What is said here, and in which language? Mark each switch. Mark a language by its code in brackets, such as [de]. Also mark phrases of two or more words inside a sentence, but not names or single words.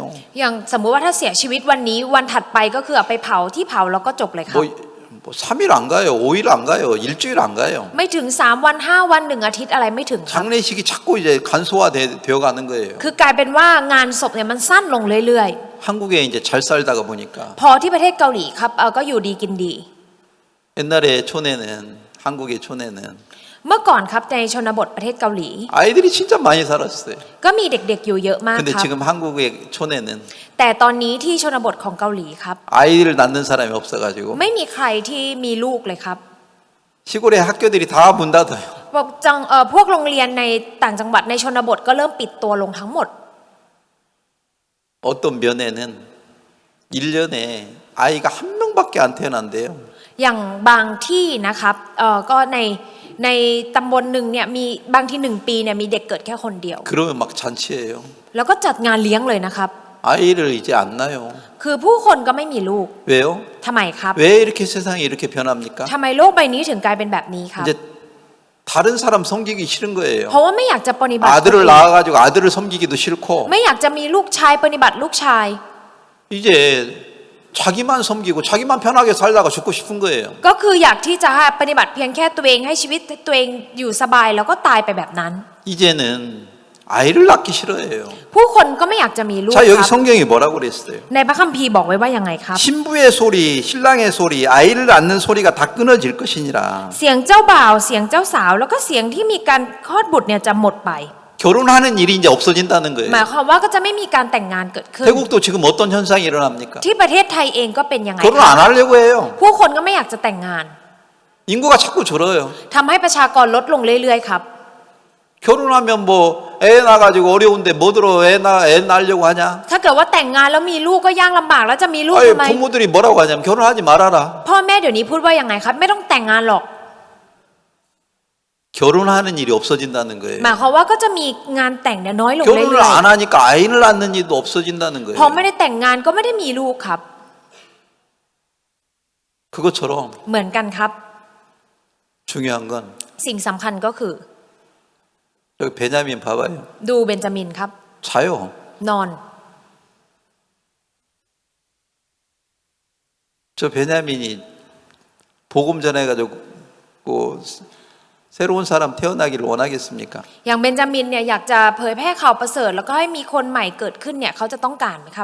[th] อย่างสมมุติว่าถ้าเสียชีวิตวันนี้วันถัดไปก็คือเอาไปเผาที่เผาแล้วก็จบเลยครับ [ko] 뭐 3일 안 가요, 5일 안 가요, 일주일 안 가요. [th] ไม่ถึง3 วัน5 วัน1 อาทิตย์อะไรไม่ถึงครับ [ko] 장례식이 자꾸 이제 간소화되어 가는 거예요. [th] คือกลายเป็นว่างานศพเนี่ยมันสั้นลงเรื่อย [ko] 한국에 이제 잘 살다가 보니까 [th] ๆ พอที่ประเทศเกาหลีครับก็อยู่ดีกินดี [ko] 옛날에 촌에는 한국의 촌에는 [th] เมื่อก่อนครับในชนบทประเทศเกาหลี [ko] 아이들이 진짜 많이 살았어요. [th] ก็มีเด็กๆอยู่เยอะมาก [ko] 근데 [th] ครับ [ko] 지금 한국의 촌에는 [th] แต่ตอนนี้ที่ชนบทของเกาหลีครับ [ko] 아이를 낳는 사람이 없어가지고 [th] ไม่มีใครที่มีลูกเลยครับ [ko] 시골의 학교들이 다 문 닫아요. [th] พวกโรงเรียนในต่างจังหวัดในชนบทก็เริ่มปิดตัวลงทั้งหมด [ko] 어떤 면에는 1년에 아이가 한 명밖에 안 태어난대요. [th] อย่างบางที่นะครับก็ในตำบลหนึ่งเนี่ยมีบางที่1 ปีเนี่ยมีเด็กเกิดแค่คนเดียว [ko] 그러면 막 잔치예요. [th] แล้วก็จัดงานเลี้ยงเลยนะครับ [ko] 아이를 이제 안 낳아요. [th] คือผู้คนก็ไม่มีลูก [ko] 왜요? [th] ทำไมครับ [ko] 왜 이렇게 세상이 이렇게 변합니까? [th] ทำไมโลกใบนี้ถึงกลายเป็นแบบนี้ครับ [ko] 이제 다른 사람 섬기기 싫은 [th] เพ [ko] 거예요. [th] ราะว่าไม่อยากจะปฏิบัติ [ko] 아들을 낳아가지고 아들을 섬기기도 싫고 [th] ไม่อยากจะมีลูกชายปฏิบัติลูกชาย [ko] 이제 자기만 섬기고 자기만 편하게 살다가 죽고 싶은 거예요. [th] ก็คืออยากที่จะปฏิบัติเพียงแค่ตัวเองให้ชีวิตตัวเองอยู่สบายแล้วก็ตายไปแบบนั้น [ko] 이제는 아이를 낳기 싫어해요. [th] ผู้คนก็ไม่อยากจะมีลูก [ko] 자, 여기 [th] ครับ [ko] 성경이 뭐라고 그랬어요? [th] ในพระคัมภีร์บอกไว้ว่ายังไงครับ [ko] 신부의 소리, 신랑의 소리, 아이를 낳는 소리가 다 끊어질 것이니라. [th] เสียงเจ้าบ่าวเสียงเจ้าสาวแล้วก็เสียงที่มีการคลอดบุตรเนี่ยจะหมดไป [ko] 결혼하는 일이 이제 없어진다는 거예요. [th] หมายความว่าก็จะไม่มีการแต่งงานเกิดขึ้น [ko] 태국도 지금 어떤 현상이 일어납니까? [th] ที่ประเทศไทยเองก็เป็นยังไง [ko] 결혼 [th] ครับ [ko] 안 하려고 해요. [th] ผู้คนก็ไม่อยากจะแต่งงาน [ko] 인구가 자꾸 줄어요. [th] ทำให้ประชากรลดลงเรื่อยๆครับ [ko] 결혼하면 뭐 애 낳아가지고 어려운데 뭐들어 애 낳으려고 하냐? [th] ถ้าเกิดว่าแต่งงานแล้วมีลูกก็ยากลำบากแล้วจะมีลูก [ko] 아유, [th] ทำไม [ko] 부모들이 뭐라고 하냐면 결혼하지 말아라. [th] พ่อแม่เดี๋ยวนี้พูดว่ายังไงครับ ไม่ต้องแต่งงานหรอก [ko] 결혼하는 일이 없어진다는 [th] ห [ko] 거예요. [th] มายความว่าก็จะมีงานแต่งเนี่ยน้อยลง [ko] 결혼을 [th] เรื่อย [ko] 안 하니까 아이를 낳는 일도 없어진다는 [th] ๆ [ko] 거예요. [th] พอไม่ได้แต่งงานก็ไม่ได้มีลูกครับ [ko] 그것처럼 [th] เหมือนกันครับ [ko] 중요한 건 [th] สิ่งสำคัญก็คือ [ko] 여기 베냐민 봐봐요. [th] ดูเบนจามินครับ [ko] 자요. [th] นอน [ko] 저 베냐민이 복음 전해가지고 새로운 사람 태어나기를 원하겠습니까? [th] อย่างเบนจามินเนี่ยอยากจะเผยแพร่ข่าวประเสริฐแล้วก็ให้มีคนใหม่เกิดขึ้นเนี่ยเขาจะต้องการไหมครับ